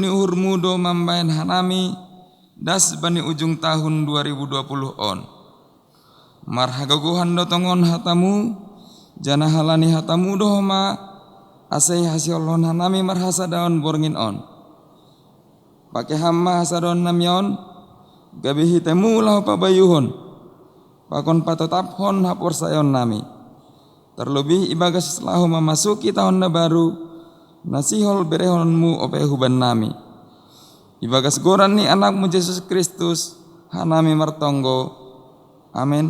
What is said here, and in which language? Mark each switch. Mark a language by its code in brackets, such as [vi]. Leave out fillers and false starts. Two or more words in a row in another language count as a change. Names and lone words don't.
[bts] ni uhurmu do mambayan hanami das bani ujung tahun 2020 on marhagaguhan do tongon hatamu jana halani hatamu do ma asai hasilon hanami marhasa daun borngin on pakai hamma hasadon namyon gabihi temu lah pabayuhon pakon patotaphon hapor sayon nami. Terlebih ibagas [id] setelah memasuki tahun [bts] na baru nasihol berehonmu ope huban nami. Ibagas goran ni anakmu Yesus Kristus hanami martonggo. Amin.